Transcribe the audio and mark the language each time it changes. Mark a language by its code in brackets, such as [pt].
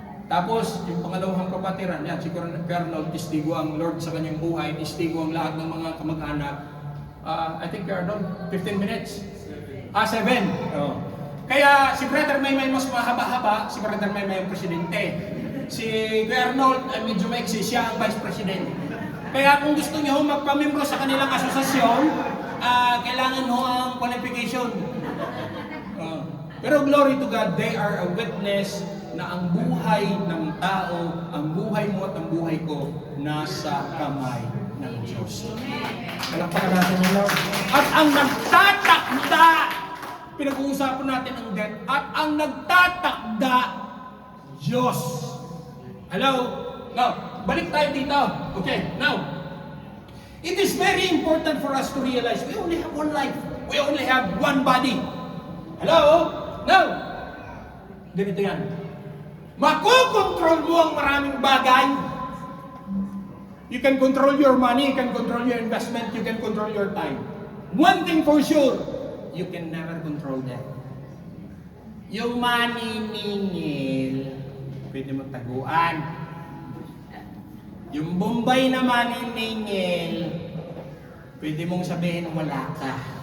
[tl] Tapos, yung pangalawang kapatiran, yan, si Colonel, testigo ang Lord sa kanyang buhay, testigo ang lahat ng mga kamag-anak. [en] I think Colonel, 15 minutes. [tl] 7. Oh. Kaya si Brother Maymay mas mahaba-haba, si Brother Maymay ang presidente. Si Colonel, medyo maiksi, siya ang vice president. Kaya kung gusto niyo magpamembro sa kanilang asosasyon, kailangan ho ang qualification. Pero [en] glory to God, they are a witness [tl] na ang buhay ng tao, ang buhay mo at ang buhay ko, nasa kamay ng Diyos. Palakpakan natin ang Lord. At ang nagtatakda, pinag-uusapan natin ang death, at ang nagtatakda, Diyos. Hello? Now, balik tayo dito. [en] Okay, now, it is very important for us to realize we only have one life. We only have one body. Hello? Now, [tl] ganito yan. Makokontrol mo ang maraming bagay. [en] You can control your money, you can control your investment, you can control your time. One thing for sure, you can never control that. [tl] Yung maniningil, pwede mo taguan. Yung Bombay na maniningil, pwede mong sabihin wala ka.